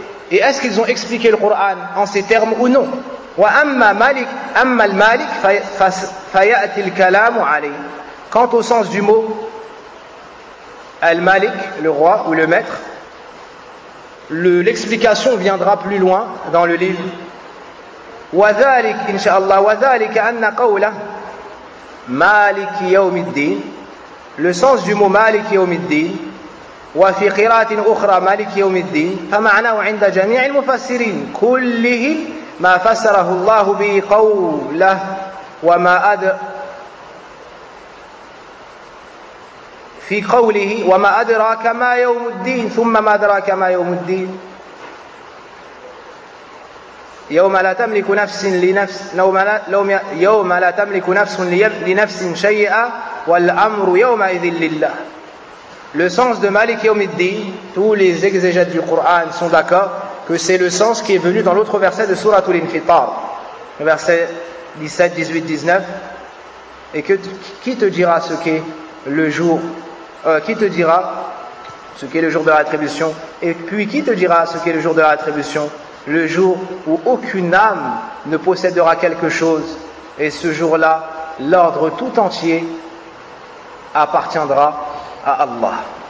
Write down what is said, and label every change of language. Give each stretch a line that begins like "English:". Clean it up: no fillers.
French: Et est-ce qu'ils ont expliqué le Coran en ces termes ou non?
Arabic: وَأَمَّا مَالِكَ أَمَّا الْمَالِكَ فَيَأْتِ الْكَلَامُ عَلَيْهِ.
French: Quant au sens du mot Al-Malik, le roi ou le maître, l'explication viendra plus loin dans le livre.
Arabic: وذلك إن شاء الله وذلك أن قوله مالك يوم الدين.
French: Le sens du mot
Arabic: مالك يوم الدين وفي قراءة أخرى مالك يوم الدين فمعناه عند جميع المفسرين كله ما فسره الله به قوله وما أد في قوله وما أدراك ما يوم الدين ثم ما أدراك ما يوم الدين يوم لا تملك نفس لنفس يوم لا تملك نفس لنفس شيئا والأمر يومئذ لله.
French: Le sens de Malik Yawmiddin, tous les exégètes du Coran sont d'accord que c'est le sens qui est venu dans l'autre verset de Sourate Al-Infitar, verset 17, 18, 19, et que qui te dira ce qu'est le jour, qui te dira ce qu'est le jour de la rétribution, et puis qui te dira ce qu'est le jour de la rétribution, le jour où aucune âme ne possédera quelque chose, et ce jour-là, l'ordre tout entier appartiendra à Allah.